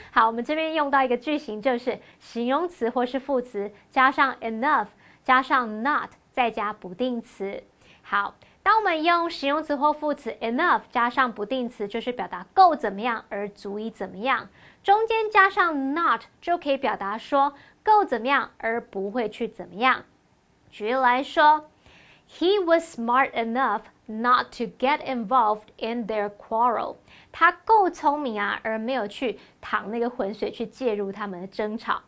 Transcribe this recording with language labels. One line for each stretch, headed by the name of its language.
Chinese: 好，我们这边用到一个句型，就是形容词或是副词加上 enough 加上 not 再加不定词。好，当我们用形容词或副词 enough 加上不定词，就是表达够怎么样而足以怎么样。中间加上 not 就可以表达说够怎么样而不会去怎么样。举例来说
English: ，He was smart enough not to get involved in their quarrel。
Chinese: 他够聪明啊，而没有去淌那个浑水去介入他们的争吵。